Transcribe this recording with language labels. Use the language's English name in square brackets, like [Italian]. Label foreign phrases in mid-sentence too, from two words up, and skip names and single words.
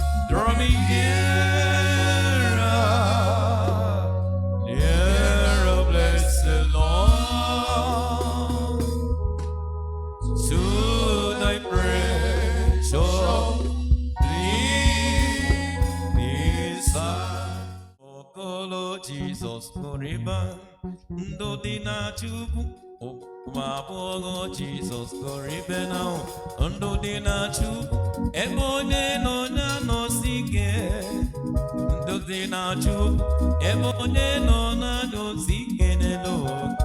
[English] Draw me nearer, nearer, blessed Lord, to thy precious bleeding side. [Igbo] Okolo Jesus, Koriba, Ndodi na Chukwu. Ụmụ agbọghọ Jesus, Koribe na Ndodi na Chukwu. Ebe onye nọ ya nọ si ike. Ndodi na Chukwu. Ebe onye nọ na nọ si ike n'elu ụwa.